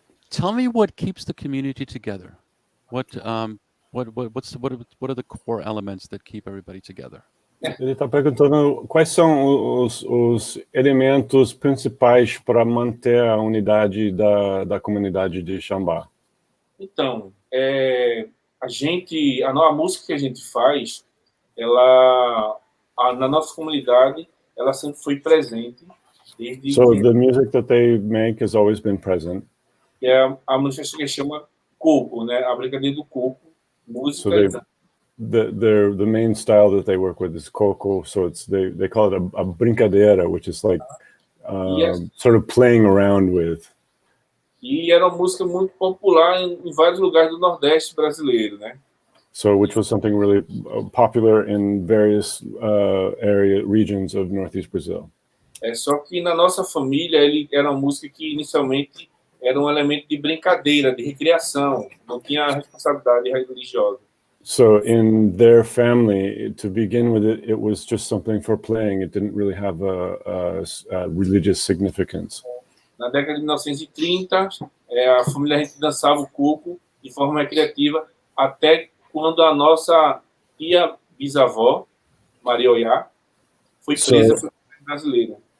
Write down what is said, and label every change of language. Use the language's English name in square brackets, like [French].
[English] Tell me what keeps the community together. What are the core elements that keep everybody together? [Portuguese] Ele está perguntando quais são os elementos principais para manter a unidade da comunidade de Xambá. Então, a música que a gente faz, na nossa comunidade, ela sempre foi presente. Desde [English] So the music that they make has always been present. [Portuguese] É a música que chama Coco, né? A brincadeira do coco, música. [English] So the main style that they work with is Coco. So they call it a brincadeira, which is like Yes. sort of playing around with. [Portuguese] E era uma música muito popular em vários lugares do Nordeste brasileiro, né? [English] So which was something really popular in various regions of Northeast Brazil. [Portuguese] Só que na nossa família ele era uma música que inicialmente era um elemento de brincadeira, de recreação, não tinha responsabilidade religiosa. [English] So in their family, to begin with, it was just something for playing. It didn't really have a religious significance. [Portuguese] Na década de 1930, a família a gente dançava o coco de forma recreativa até quando a nossa tia bisavó, Maria Oiá, foi presa pela brasileira.